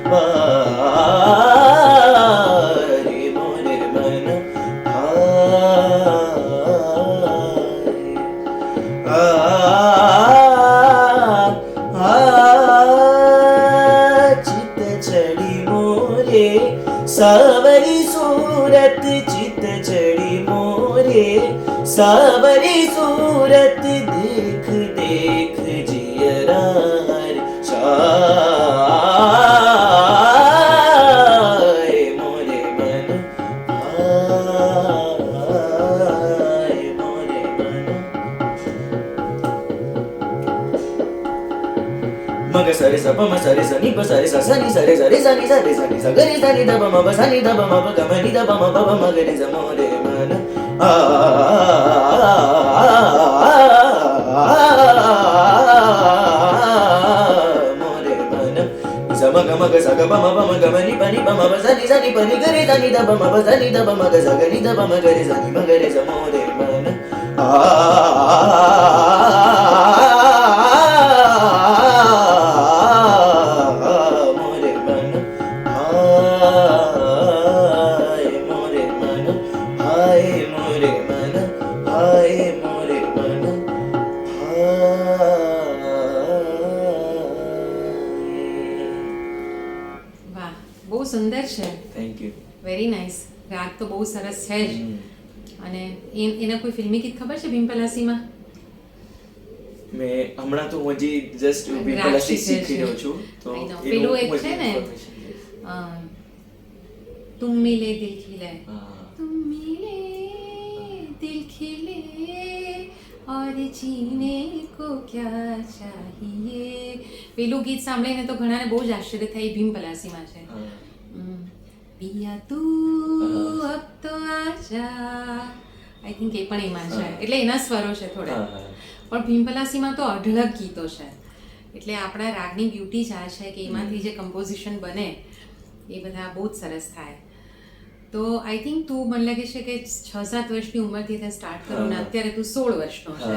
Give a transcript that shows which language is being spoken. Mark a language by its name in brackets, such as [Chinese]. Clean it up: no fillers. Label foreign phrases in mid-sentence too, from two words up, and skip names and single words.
[Hindi] वारे मोरे मन भाय चित चढ़ी मोरे सावरी सूरत चित चढ़ी मोरे सावरी सूरत देख देख जियरार छाए मोरे मन आए मोरे मन मग सरे स प म सरे स नि प सरे स स नि सरे सरे स नि सरे स नि स ग रि स नि ध प म प स नि ध प म प ग म नि ध प म प प म ग रि स मोरे मन मोरे मन स म ग म ग स ग प म प म ग म नि प नि प म प स नि प नि ग रि स नि ध प म प स नि ध प म ग स ग नि ध प म ग रि स नि म ग रि स मोरे मन मोरे मन हाय मोरे मन हाय मोरे मन हाय मोरे मन [Gujarati] વાહ બહુ સુંદર છે [English] thank you very nice [Gujarati] રાગ તો બહુ સરસ છે જ અને એના કોઈ ફિલ્મી ગીત ખબર છે ભીમપલાસીમાં મેં હમણાં તો હું હજી જસ્ટ રાગ ભીમપલાસી શીખે શીખી છે. રહ્યો છું તો [English] I know. [Gujarati] એનું પેલું એક હું છે હજી ને information લઈશ. [Hindi] तुम मिले दिल खिले [Gujarati] હા. [Hindi] तुम मिले दिल खिले और जीने को क्या चाहिए [Gujarati] પેલું ગીત સાંભળીને તો ઘણાને બહુ જ આશ્ચર્ય થાય એ ભીમપલાસીમાં છે હા. [Hindi] पिया तू अब तो आजा [English] I think [Hindi] એ પણ એમાં છે [Gujarati] હા. એટલે એના સ્વરો છે થોડા હા, હા. પણ ભીમપલાસીમાં તો અઢળક ગીતો છે એટલે આપણા રાગની બ્યુટી જ આ છે કે એમાંથી જે કમ્પોઝિશન બને એ બધા બહુ જ સરસ થાય તો [English] I think [Gujarati] તું મને લાગે છે કે 6-7 વર્ષની ઉંમરથી તે સ્ટાર્ટ કર્યું ને અત્યારે તું 16 વર્ષનો છે.